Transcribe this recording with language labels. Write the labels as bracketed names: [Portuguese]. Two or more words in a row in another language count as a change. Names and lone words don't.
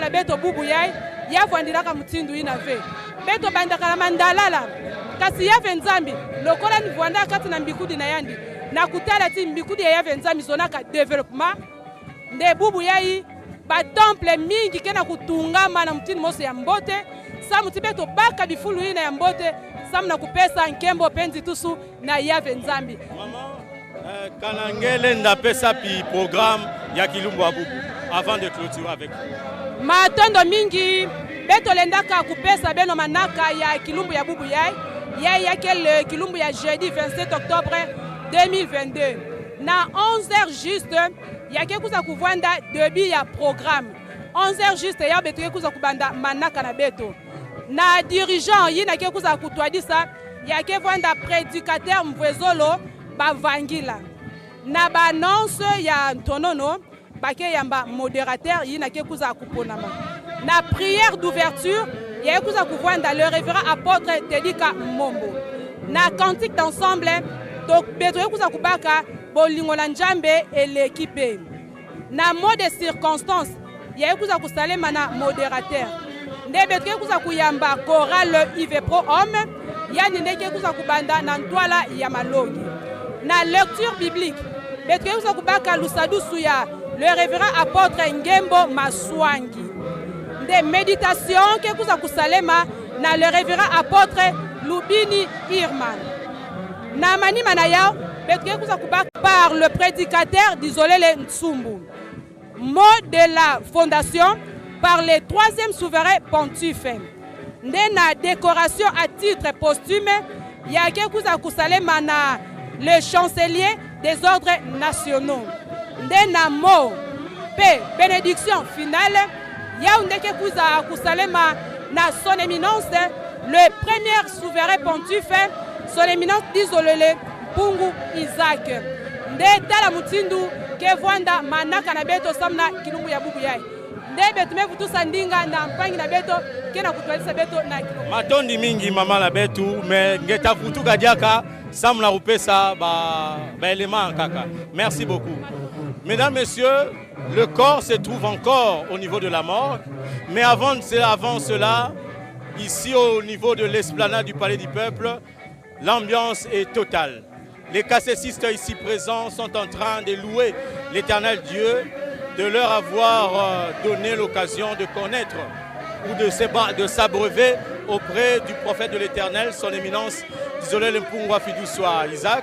[Kituba (Democratic Republic of Congo)] na beto bubu yai yavwandilaka mutindu inave beto bandaka na mandalala kasi Yave Nzambi lokola ni vwanda kati na mbikudi na yandi na kutala ti mbikudi ya Yave Nzambi zonaka développement nde bubu yai batemple mingi kena kutungama na mutini moso ya mbote samu ti beto baka bifulu ina ya mbote samu na kupesa nkembo penzi tusu na Yave Nzambi Kanangele ndapesa pi programme ya kilumbu ya bubu [French] avant de clôturer avec vous. [Kituba (Democratic Republic of Congo)] Matondo mingi beto lendaka kupesa beno manaka ya kilumbu ya bubu yai yakel kilumbu ya jeudi 27 octobre 2022 na 11h juste yake kuza kuvanda début ya programme 11h juste ya beto kuza kubanda manaka na beto na dirigeant yina ke kuza kutwadisa yake vanda prédicateur Mvwezolo bavangila na ba annonce ya ntonono bake yamba modérateur yina ke kuza kuponama na [French] prière d'ouverture [Kituba (Democratic Republic of Congo)] yake kuza kuvanda [French] le révérend apôtre [Kituba (Democratic Republic of Congo)] Tedika Mombo na [French] cantique d'ensemble [Kituba (Democratic Republic of Congo)] donc beto kuza kubaka bolingo na Nzambe [French] et l'équipe [Kituba (Democratic Republic of Congo)] na [French] mot de circonstance [Kituba (Democratic Republic of Congo)] yake kuza kusalema na modérateur nde beto kuza kuyamba chorale Ive Pro Homme yani ndeke kuza kubanda na ntwala ya malogi na [French] lecture biblique [Kituba (Democratic Republic of Congo)] beto kuza kubaka lusadusu ya [French] le révérend apôtre [Kituba (Democratic Republic of Congo)] Ngembo Maswangi nde méditation ke kuza kusalema na [French] le révérend apôtre [Kituba (Democratic Republic of Congo)] Lubini Irman na manima na yao betuke kuza kubaka [French] par le prédicateur [Kituba (Democratic Republic of Congo)] d'Isolé Nsumbu. [French] Mot de la fondation par le 3e souverain pontife. Ndena décoration à titre posthume [Kituba (Democratic Republic of Congo)] yake kuza kusalema na [French] le chancelier des ordres nationaux. Ndena mot pe bénédiction finale [Kituba (Democratic Republic of Congo)] ya ndeke kuza kusalema na [French] son éminence le premier souverain pontife son éminence d'Isolé Mpungu Isaac. [Kituba (Democratic Republic of Congo)] Nde tala mutindu ke vwanda manaka na beto samna kilungu ya bubu yai. Nde betu mevutu sandinga na mpangi na beto kena kutualisa beto na kilungu. Matondi mingi mama la betu me ngeta futu kadiaka samna rupesa ba élément kaka. [French] Merci beaucoup. Mesdames, Messieurs, le corps se trouve encore au niveau de la morgue, mais avant cela, ici au niveau de l'esplanade du Palais du Peuple, l'ambiance est totale. Les cassessistes ici présents sont en train de louer l'Éternel Dieu, de leur avoir donné l'occasion de connaître ou de s'abreuver auprès du prophète de l'Éternel, son éminence, Isolé Mpungu Afiduswa Isaac.